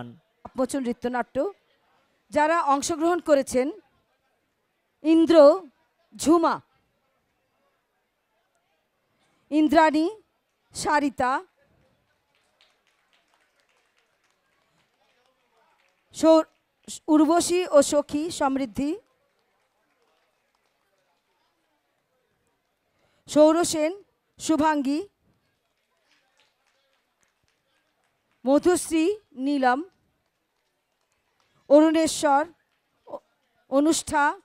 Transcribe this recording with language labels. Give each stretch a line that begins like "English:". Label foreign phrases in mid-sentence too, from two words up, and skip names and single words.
Bangla: আপমোচন নৃত্যনাট্য। যারা অংশগ্রহণ করেছেন: ইন্দ্র, ঝুমা, ইন্দ্রাণী, সারিতা, উর্বশী ও সখী, সমৃদ্ধি, সৌরসেন, শুভাঙ্গী, মধুশ্রী, নীলম, অরুণেশ্বর, অনুষ্ঠা,